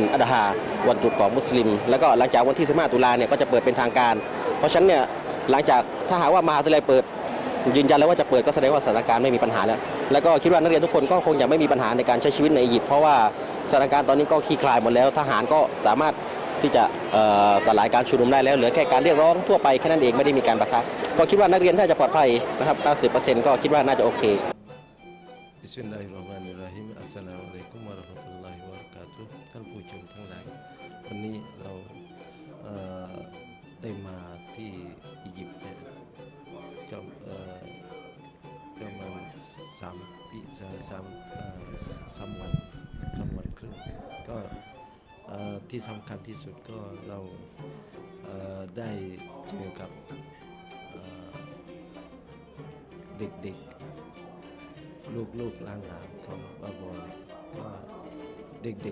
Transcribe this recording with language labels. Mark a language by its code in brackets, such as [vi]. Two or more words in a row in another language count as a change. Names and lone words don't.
[th] อัฎฮาวันตรุษของมุสลิมแล้วก็หลังจากวันที่15 ตุลาเนี่ยก็จะเปิดเป็นทางการเพราะฉะนั้นเนี่ยหลังจากถ้าหากว่ามหาวิทยาลัยเปิดยืนยันแล้วว่าจะเปิดก็แสดงว่าสถานการณ์ไม่มีปัญหาแล้วก็คิดว่านักเรียนทุกคนก็คงจะไม่มีปัญหาในการใช้ชีวิตในอียิปต์เพราะว่าสถานการณ์ตอนนี้ก็คลี่คลายหมดแล้วทหารก็สามารถที่จะสลายการชุมนุมได้แล้วเหลือแค่การเรียกร้องทั่วไปแค่นั้นเองไม่ได้มีการปะทะก็คิดว่านักเรียนน่าจะปลอดภัยนะครับ 90% ก็คิดว่าน่าจะโอเค [ar] بسم الله الرحمن الرحيم. السلام عليكم ورحمة الله وبركاته. [th] ท่านผู้ชมทั้งหลายวันนี้เราได้มาที่อียิปต์จะประมาณ 3 วันครึ่งก็ที่สำคัญที่สุดก็เราได้เจอกับเด็กๆลูกหลานของบาบอนก็เด็ก